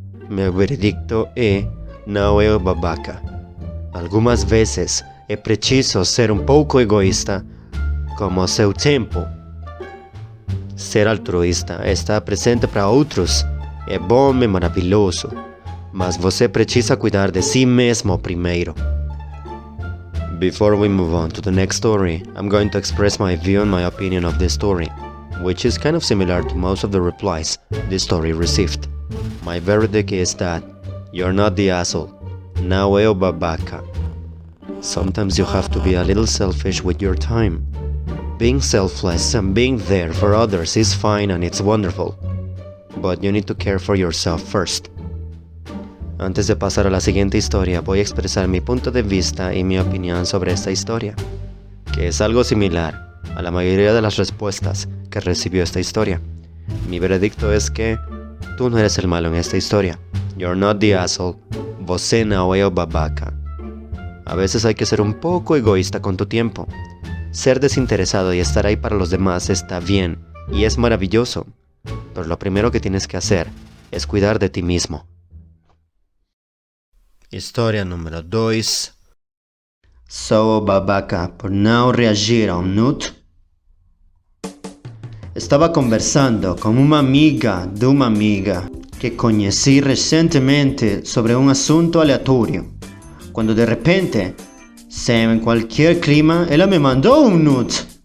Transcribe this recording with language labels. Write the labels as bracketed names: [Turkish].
[Portuguese] Meu veredicto é: não é babaca. Algumas vezes é preciso ser um pouco egoísta com o seu tempo. Ser altruísta, estar presente para outros, é bom e maravilhoso, mas você precisa cuidar de si mesmo primeiro. [English] Before we move on to the next story, I'm going to express my view and my opinion of this story, which is kind of similar to most of the replies this story received. My verdict is that you're not the asshole. [Portuguese] Não é o babaca. [English] Sometimes you have to be a little selfish with your time. Being selfless and being there for others is fine and it's wonderful. But you need to care for yourself first. [Spanish] Antes de pasar a la siguiente historia, voy a expresar mi punto de vista y mi opinión sobre esta historia, que es algo similar a la mayoría de las respuestas que recibió esta historia. Mi veredicto es que tú no eres el malo en esta historia. [English] You're not the asshole. [Portuguese] Você não é o babaca. [Spanish] A veces hay que ser un poco egoísta con tu tiempo. Ser desinteresado y estar ahí para los demás está bien y es maravilloso. Pero lo primero que tienes que hacer es cuidar de ti mismo. [Portuguese] História número 2. Sou babaca por não reagir a um nude? Estava conversando com uma amiga de uma amiga que conheci recentemente sobre um assunto aleatório, quando de repente, sem qualquer clima, ela me mandou um nude.